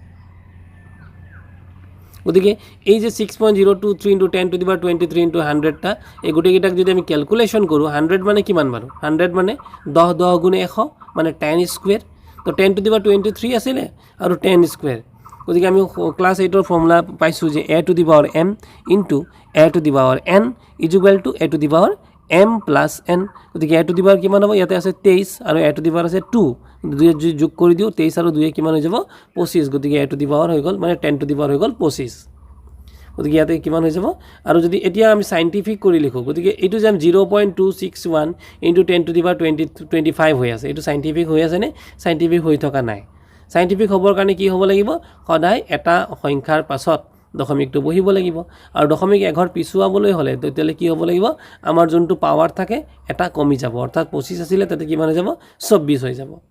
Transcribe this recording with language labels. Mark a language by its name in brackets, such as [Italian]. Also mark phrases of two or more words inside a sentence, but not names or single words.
[Assamese] গতিকে এই যে 6.023 * 10⁻23 * 100 টা এই গোটেইকেইটাক যদি আমি ক্যালকুলেশন কৰোঁ 100 মানে কিমান বাৰু 100 মানে 10 10 গুণে 100 মানে 10 স্কয়াৰ তো 10⁻23 আছিলে আৰু 10 স্কয়াৰ গতিকে আমি ক্লাস 8 ৰ ফৰ্মুলা পাইছো যে [English] a to the power m into a to the power n is equal to a to the power m plus n গতিকে a to the power [Assamese] কিমান হ'ব ইয়াতে আছে 23 আৰু [English] a to the [Assamese] power আছে 2 দুই যোগ কৰি দিও 23 আৰু 2 কিমান হৈ যাব 25 গতিকে [English] a to the power [Assamese] হৈ গ'ল মানে [English] 10 to the [Assamese] power হৈ গ'ল 25 গতিকে ইয়াতে কিমান হৈ যাব আৰু যদি এতিয়া আমি সাইন্টিফিক কৰি লিখো গতিকে এটো যে 0.261 * [English] 10 to the power 25 [Assamese] হৈ আছে এটো সাইন্টিফিক হৈ আছে নে সাইন্টিফিক হৈ থকা নাই সাইন্টিফিক হ'বৰ কাৰণে কি হ'ব লাগিব সদায় এটা সংখ্যাৰ পাছত দশমিকটো বহিব লাগিব আৰু দশমিক এঘৰ পিছুৱাবলৈ হ'লে তেতিয়ালে কি হ'ব লাগিব আমাৰ যোনটো পাৱাৰ থাকে এটা কমি যাব অৰ্থাৎ 25 আছিল তাতে কিমান হৈ যাব 26 হৈ যাব